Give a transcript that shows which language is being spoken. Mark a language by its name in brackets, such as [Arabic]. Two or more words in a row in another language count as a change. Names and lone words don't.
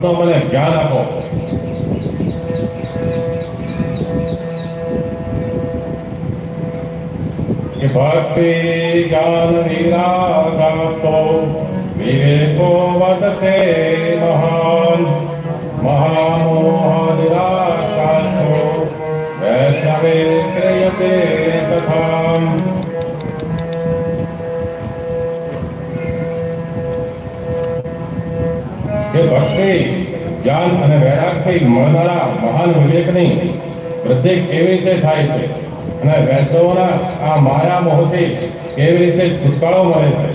[Gujarati] તો મને જ્ઞાન આપો। [Sanskrit] कि भक्ति ज्ञान विरागातो विवेको वदते महान महामोह निराशातो वैष्णवे क्रियते तथा। [Gujarati] કે ભક્તિ જ્ઞાન અને વૈરાગથી મળનારા મહાન વિવેકની વૃદ્ધિ કેવી રીતે થાય છે અને વૈષ્ણવોના આ માયા મોહથી કેવી રીતે છુટકારો મળે છે।